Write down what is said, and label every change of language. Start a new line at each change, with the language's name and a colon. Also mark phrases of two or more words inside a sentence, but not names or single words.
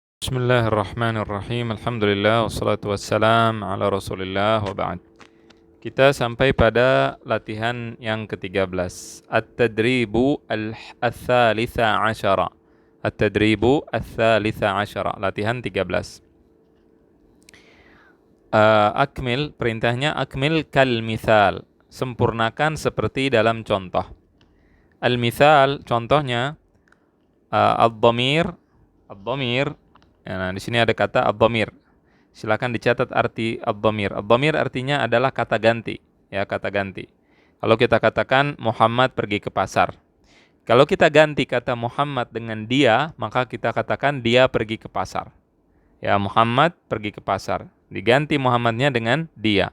Arabic: بسم الله الرحمن الرحيم. الحمد لله والصلاة والسلام على رسول الله وبعد.
Indonesian: Kita sampai pada latihan yang ke-13.
Arabic: التدريب الثالث عشر. التدريب الثالث عشر.
Indonesian: Latihan 13.
Arabic: أكمل, perintahnya أكمل كالمثال.
Indonesian: Sempurnakan seperti dalam contoh. Al-mithal, contohnya ad-dhamir. Ad-dhamir. Nah, di sini ada kata ad-dhamir. Silakan dicatat arti ad-dhamir. Ad-dhamir artinya adalah kata ganti, ya, kata ganti. Kalau kita katakan Muhammad pergi ke pasar. Kalau kita ganti kata Muhammad dengan dia, maka kita katakan dia pergi ke pasar. Ya, Muhammad pergi ke pasar. Diganti Muhammadnya dengan dia.